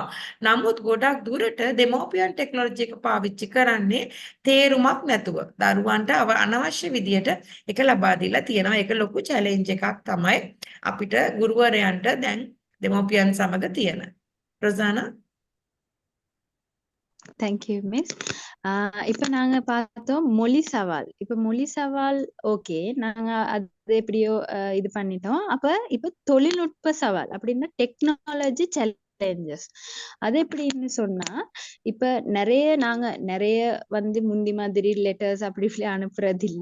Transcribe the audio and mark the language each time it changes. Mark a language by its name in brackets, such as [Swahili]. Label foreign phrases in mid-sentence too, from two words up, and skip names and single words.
[Sinhala] නමුත් ගොඩක් දුරට දෙමව්පියන් ටෙක්නොලොජි එක පාවිච්චි කරන්නේ තේරුමක් නැතුව. දරුවන්ට අනවශ්‍ය විදියට ඒක ලබා දීලා තියෙනවා. ඒක ලොකු චැලෙන්ජ් එකක් තමයි අපිට ගුරුවරයන්ට දැන් දෙමව්පියන් සමග තියෙන. රොසානා [English] thank you miss. [Tamil] இப்ப நாங்க பார்த்தோம் மொழி சவால். இப்ப மொழி சவால் ஓகே. நாங்க அது எப்படியோ இது பண்ணிட்டோம். அப்ப இப்ப தொழில்நுட்ப சவால் அப்படின்னா [English] technology challenges. [Tamil] அது எப்படின்னு சொன்னா இப்ப நாங்க நிறைய வந்து முந்தி மாதிரி லெட்டர்ஸ் அப்படி அனுப்புறது இல்ல.